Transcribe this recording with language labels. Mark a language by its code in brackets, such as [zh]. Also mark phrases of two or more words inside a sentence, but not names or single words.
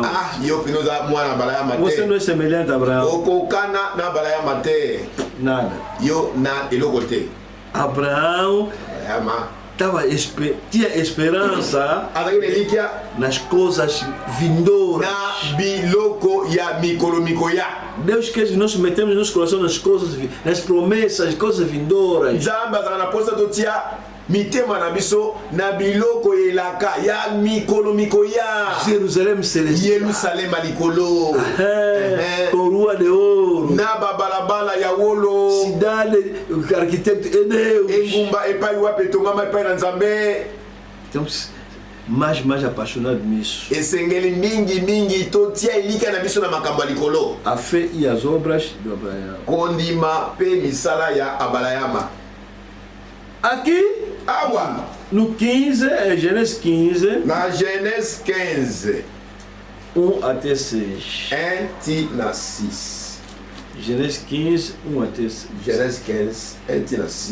[ln] yo pene oza mwana balayama [pt] Você não [ln] te. [pt] é semelhante a Abraão. [ln] okokana na balayama te. [pt] Nada. [ln] yo na eloko te. [pt] Abraão [ln] balayama [pt] tinha esperança [ln] azalaki na elikya [pt] nas coisas vindouras. [ln] na biloko ya mikolo mikoya. [pt] Deus quer que nós metemos no nosso coração nas coisas, nas promessas, coisas vindouras. [ln] nzambe azala na posa totia mitema na biso na biloko elaka ya mikolo mikoya. [pt] Jerusalém celestial. [ln] yerusalema likolo. [pt] Coroa de ouro. [ln] na babalabala ya wolo [pt] cidade, o arquiteto é Deus. [ln] engumba epai wapi etongama epai na Nzambe. [pt] Então, mais apaixonado nisso. [ln] Esengeli mingi totia elika na biso na makambo ya likolo. [pt] A fé e as obras do Abraão. [ln] Kondima pe misala ya Abalayama. [pt] Aqui, [ln] Awa, [pt] no 15, é Gênesis 15, [ln] na Genèse 15, [pt] 1 até 6. [ln] 1 ti na 6. [pt] Gênesis 15, 1 até 6. [ln] Genèse 15, 1 ti na 6.